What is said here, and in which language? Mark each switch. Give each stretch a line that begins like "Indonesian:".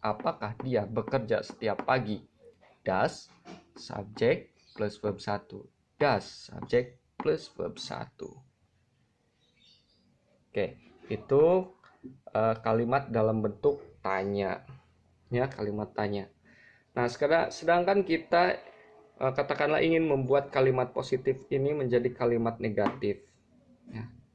Indonesian: Apakah dia bekerja setiap pagi?
English: Does subject plus verb 1. Does subject plus verb 1.
Indonesian: Oke, itu kalimat dalam bentuk tanya, ya, kalimat tanya. Nah, sedangkan kita katakanlah ingin membuat kalimat positif ini menjadi kalimat negatif, ya.